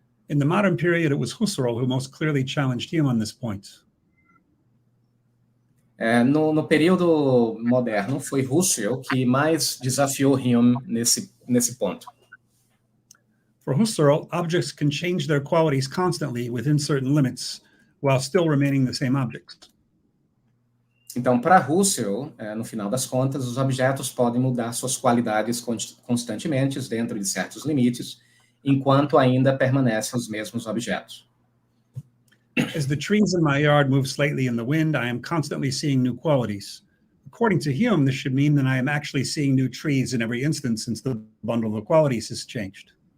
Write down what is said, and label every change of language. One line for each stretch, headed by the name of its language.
English: In the modern period, it was Husserl who most clearly challenged Hume on this point.
Portuguese: No período moderno, foi Husserl que mais desafiou Hume nesse ponto.
English: For Husserl, objects can change their qualities constantly within certain limits, while still remaining the same objects.
Portuguese: Então, para Husserl, no final das contas, os objetos podem mudar suas qualidades constantemente dentro de certos limites, enquanto ainda permanecem os mesmos objetos.
English: As the trees in my yard move slightly in the wind, I am constantly seeing new qualities. According to Hume, this should mean that I am actually seeing new trees in every instance since the bundle of qualities has changed.